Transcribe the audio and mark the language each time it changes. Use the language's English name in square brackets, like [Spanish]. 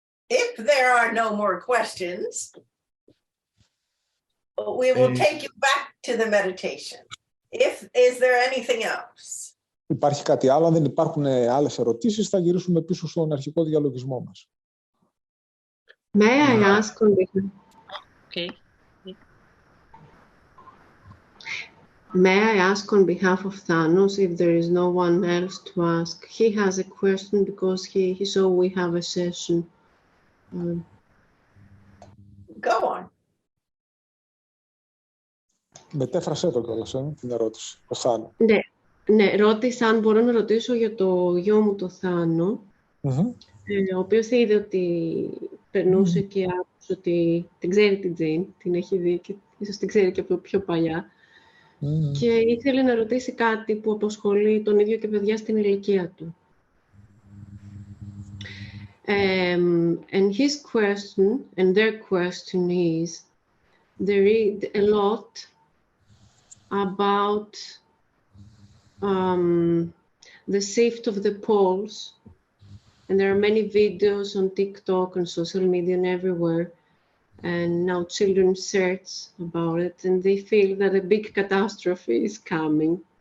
[English] If there are no more questions, we will take you back to the meditation. Is there anything else? [Greek] Υπάρχει κάτι άλλο? Αν δεν υπάρχουν άλλες ερωτήσεις, θα γυρίσουμε πίσω στον αρχικό διαλογισμό μας. [English] May I ask on behalf? Okay. May I ask on behalf of Thanos if there is no one else to ask? He has a question because he saw we have a session. Go on. [Greek] Μετέφρασέ το κιόλας, την ερώτηση. Ο Θάνο. Ναι, ρώτησα αν μπορώ να ρωτήσω για το γιο μου το Θάνο, ο οποίος είδε ότι περνούσε και άκουσε ότι την ξέρει την Τζέιν, την έχει δει και ίσως την ξέρει και από πιο παλιά. Και ήθελε να ρωτήσει κάτι που απασχολεί τον ίδιο και παιδιά στην ηλικία του. [English] And his question, and their question is, they read a lot about the shift of the poles, and there are many videos on TikTok and social media and everywhere, and now children search about it, and they feel that a big catastrophe is coming.